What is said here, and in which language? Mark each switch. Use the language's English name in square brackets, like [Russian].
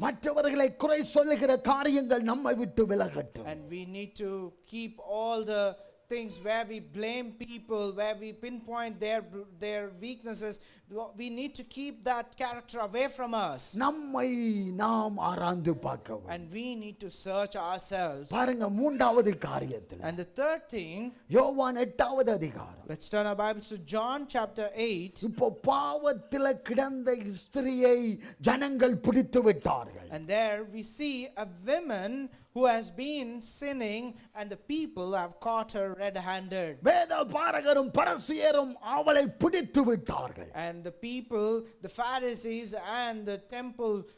[Tamil] மற்றவர்களை குறை சொல்லுகிற காரியங்கள் நம்மை விட்டு விலகட்டும். [English] And we need to keep all the things where we blame people, where we pinpoint their weaknesses. We need to keep that character away from us. [Tamil] நம்மை நாம் ஆராய்ந்து பார்க்கவும். [English] And we need to search ourselves. [Tamil] பாருங்க, மூன்றாவது காரியத்தில் [English] And the third thing, [Tamil] யோவான் 8வது அதிகாரம். [English] let's turn our Bibles to John chapter 8. [Tamil] இப்போ பாவத்தில் கிடந்த ஸ்திரியை ஜனங்கள் பிடித்து விட்டார்கள். [English] And there we see a woman who has been sinning, and the people have caught her red-handed. [Tamil] வேத பாரகரும் பரிசேயரும் அவளை பிடித்து விட்டார்கள். [English] And the people, the Pharisees and the temple